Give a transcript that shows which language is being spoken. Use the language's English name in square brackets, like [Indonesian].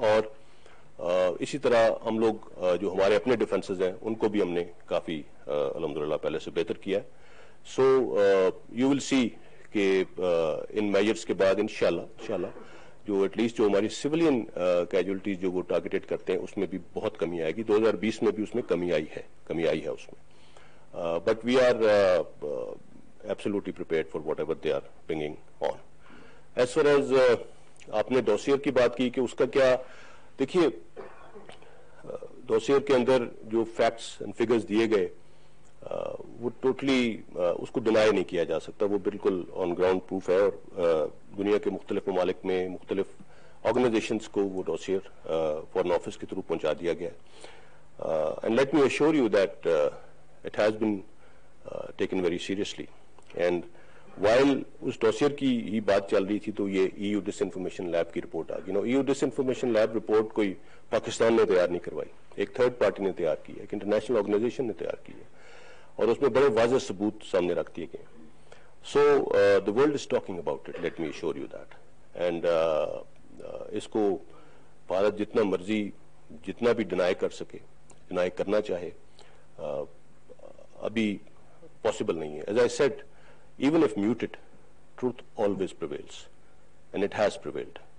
[Urdu] اور اسی طرح ہم لوگ جو ہمارے اپنے ڈیفنسز ہیں ان کو بھی ہم نے کافی الحمدللہ پہلے سے بہتر کیا ہے. [English] so you will see [Urdu] کہ ان میجرز کے بعد انشاءاللہ جو ایٹ لیسٹ جو ہماری سویلین کیجولٹیز جو وہ ٹارگیٹڈ کرتے ہیں اس میں بھی بہت کمی آئے گی. 2020 میں بھی اس میں کمی آئی ہے اس میں. [English] But we are absolutely prepared for whatever they are bringing on. [Urdu] As far as آپ نے ڈوسیئر کی بات کی کہ اس کا کیا، دیکھیے ڈوسیئر کے اندر جو فیکٹس اینڈ فگرز دیے گئے وہ ٹوٹلی اس کو ڈینائی نہیں کیا جا سکتا. وہ بالکل آن گراؤنڈ پروف ہے. اور دنیا کے مختلف ممالک میں مختلف آرگنائزیشنز کو وہ ڈوسیئر فارن آفس کے تھرو پہنچا دیا گیا. [English] And let me assure you that it has been taken very seriously. [Urdu] And while اس dossier کی ہی بات چل رہی تھی تو یہ ای یو ڈس انفارمیشن لیب کی رپورٹ آ گئی. ای یو ڈس انفارمیشن لیب رپورٹ کوئی پاکستان نے تیار نہیں کروائی، ایک تھرڈ پارٹی نے تیار کی ہے، ایک انٹرنیشنل آرگنائزیشن نے تیار کی ہے، اور اس میں بڑے واضح ثبوت سامنے رکھ دیے گئے. [English] So the world is talking about it, let me assure you that. [Urdu] And اس کو بھارت جتنا مرضی جتنا بھی ڈینائی کر سکے، ڈینائی کرنا چاہے، ابھی پاسبل نہیں ہے. [English] As I said, even if muted, truth always prevails, and it has prevailed.